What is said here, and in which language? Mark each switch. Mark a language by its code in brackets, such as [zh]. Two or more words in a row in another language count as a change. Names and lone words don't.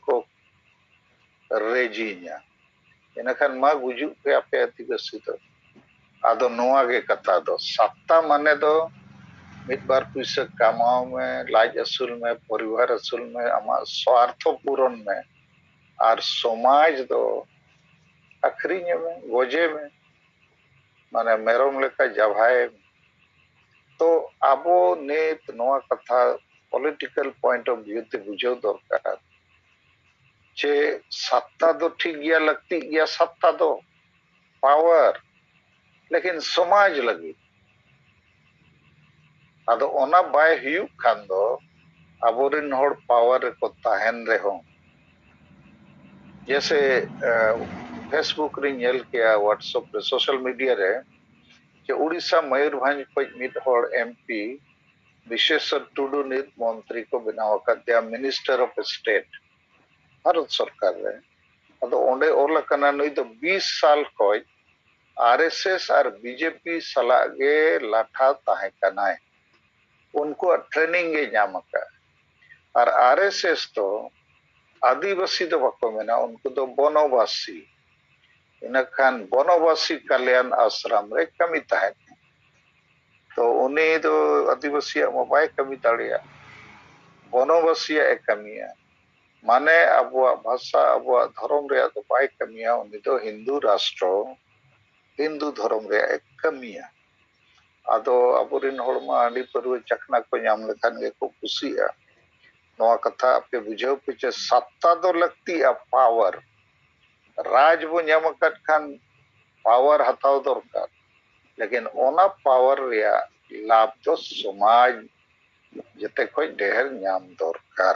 [sat] को रेजीन्या इनखान मा गुजु पे आपे आदिवासी तो आदो नोआ के कथा दो सत्ता माने दो मिड बार पैसा कमाओ में, लाज असूल में, परिवार असूल में, आमा स्वार्थ पूरण में और समाज दो अखरीने में, गोजे में, माने मेरम लेका जभाए। तो आबो नेत नोआ कथा [en] political point of view [sat] ते बुझाव दरकार जे सत्ता दो ठीक गया लगती गया, सत्ता दो पावर, लेकिन समाज लगी आदो ओना बाय हुयु खान दो आबोरिन होड़ पावर को ताहन रहो। जैसे फेसबुक रे नेल किया, व्हाट्सएप रे, [en] social media [sat] रे जे उड़ीसा मयूरभंज कोई मिड होड़ एमपी विशेषर टुडू नित मंत्री को बनाव दिया [en] minister of state [hi] भारत सरकार [sat] रे। अदो ओंडे ओला कना नुई तो 20 साल कोई आरएसएस और बीजेपी सला गे लाठा ताहे कनाय, उनको ट्रेनिंग गे नामका। और आरएसएस तो आदिवासी दो बको मेना, उनको तो बनवासी, इनखान बनवासी कल्याण आश्रम रे कमी ताहे। तो उन्हें तो आदिवासी मोबाइल कमी दाड़िया, बनवासी कमिया, माने अबुआ भाषा अबुआ धर्म रे तो बाय कमिया, उन्हें तो [hi] हिंदू राष्ट्र हिंदू धर्म [sat] रे कमिया। आदो अबुरिन होड़मा आंडी परवे चखना को नाम लेखान गे को कुसिया। नोआ कथा आपे बुझाव पे सत्ता दो लगती आ पावर, राज बो नाम खान पावर हताव दरकार, लेकिन ओना पावर रिया लाभ तो समाज जते कोई ढेर नाम दरकार।